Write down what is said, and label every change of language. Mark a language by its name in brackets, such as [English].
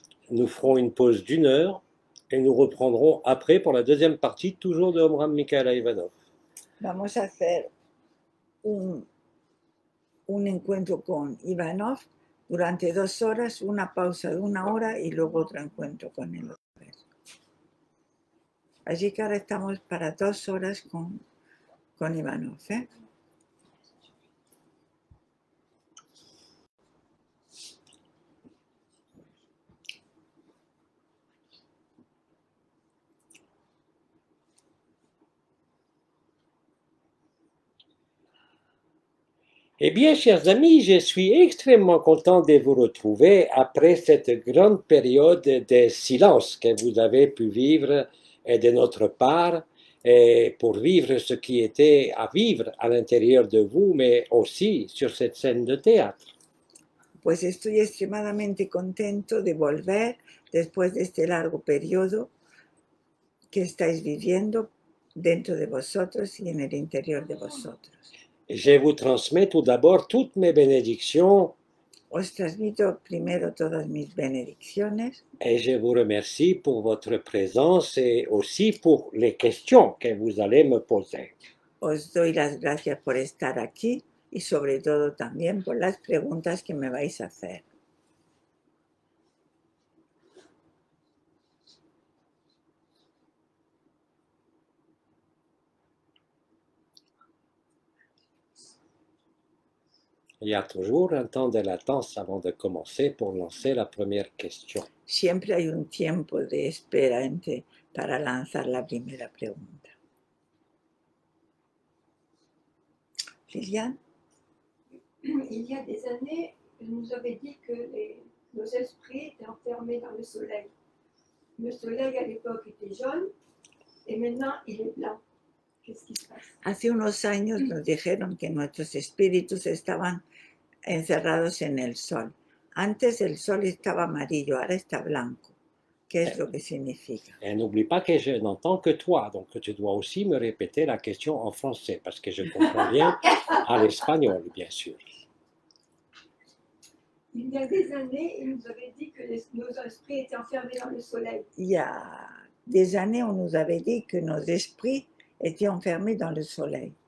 [French] Nous ferons une pause d'1 heure et nous reprendrons après pour la deuxième partie, toujours de Omram Mikhail Ivanov. [Spanish] Vamos a hacer un encuentro con Ivanov durante 2 horas, una pausa de 1 hora y luego otro encuentro con él otra vez. Así que ahora estamos para 2 horas con Ivanov, ¿eh? [French] Eh bien, chers amis, je suis extrêmement content de vous retrouver après cette grande période de silence que vous avez pu vivre de notre part, et pour vivre ce qui était à vivre à l'intérieur de vous, mais aussi sur cette scène de théâtre. [Spanish] Pues estoy extremadamente contento de volver después de este largo periodo que estáis viviendo dentro de vosotros y en el interior de vosotros. [French] Je vous transmets tout d'abord toutes mes bénédictions [Spanish] Os transmito primero todas mis benedicciones [French] et je vous remercie pour votre présence et aussi pour les questions que vous allez me poser. [Spanish] os doy las gracias por estar aquí y sobre todo también por las preguntas que me vais a hacer. [French] Il y a toujours un temps de latence avant de commencer pour lancer la première question. [Spanish] Siempre hay un tiempo de espera para lanzar la primera pregunta. [French] Liliane? Il y a des années, je nous avais dit que nos esprits étaient enfermés dans le soleil. Le soleil à l'époque était jaune et maintenant il est blanc. Qu'est-ce qui se passe? [Spanish] Hace unos años nos dijeron que nuestros espíritus estaban encerrados en el sol. Antes el sol estaba amarillo, ahora está blanco. ¿Qué es lo que significa? [French] Et n'oublie pas que je n'entends que toi, donc tu dois aussi me répéter la question en français, parce que je comprends bien à l'espagnol, bien sûr. Il y a des années, il nous avait dit que nos esprits étaient enfermés dans le soleil. Il y a des années, on nous avait dit que nos esprits étaient enfermés dans le soleil.